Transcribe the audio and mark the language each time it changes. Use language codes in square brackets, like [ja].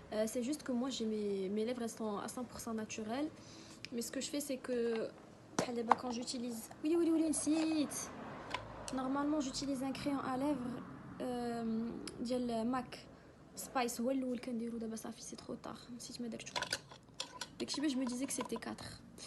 [fr] C'est juste que moi j'ai mes lèvres elles sont à 100% naturelles. Mais ce que je fais c'est que quand j'utilise [ar] نسيت. [fr] Normalement j'utilise un crayon à lèvres [ar] ديال [fr] MAC Spice [ar] هو الاول كنديرو. دابا صافي [fr] c'est trop tard, [ar] نسيت ما درتو. داكشي باش [fr] je me disais que c'était 4.